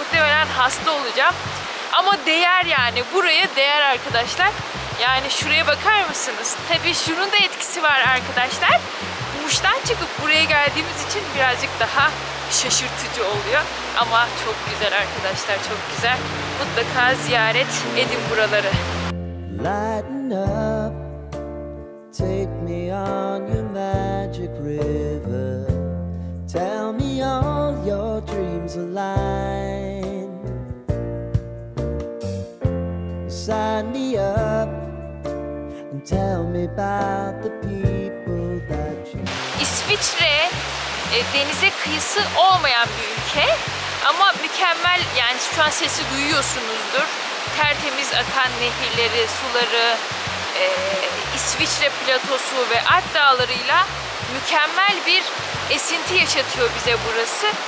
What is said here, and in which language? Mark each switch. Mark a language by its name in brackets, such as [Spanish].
[Turkish] Muhtemelen hasta olacağım. Ama değer yani. Buraya değer arkadaşlar. Yani şuraya bakar mısınız? Tabii şunun da etkisi var arkadaşlar. Muş'tan çıkıp buraya geldiğimiz için birazcık daha şaşırtıcı oluyor. Ama çok güzel arkadaşlar, çok güzel. Mutlaka ziyaret edin buraları. [English] Lighten up, take me on your magic river. Tell me all your dreams align. Sign me up and tell me about the people that you... [Turkish] İsviçre denize kıyısı olmayan bir ülke ama mükemmel, yani şu an sesi duyuyorsunuzdur. Tertemiz akan nehirleri, suları, İsviçre platosu ve Alp dağlarıyla mükemmel bir esinti yaşatıyor bize burası.